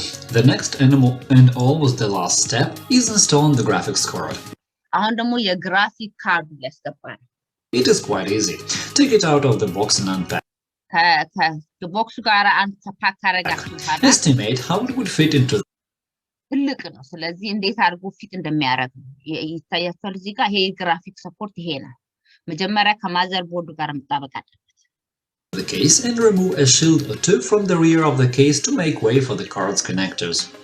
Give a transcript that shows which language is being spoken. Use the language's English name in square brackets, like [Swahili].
[English] The next and almost the last step is installing the graphics card. [Amharic] አሁን ደግሞ የግራፊክ ካርድ ያስገባል [English] It is quite easy. Take it out of the box and unpack. [Amharic] ከቦክሱ ጋር አንተፓክ አረጋችሁ [English] Estimate how it would fit into [Amharic] ትልቅ ነው ስለዚህ እንዴት አድርጎ ፊት እንደሚያደርግ ይታያችኋል እዚህ ጋር ይሄ ግራፊክ ሰፖርት ይሄ ነው መጀመሪያ ከማዘር ቦርዱ ጋር መጣበቅ አለበት [English] the case and remove a shield or two from the rear of the case to make way for the card's connectors.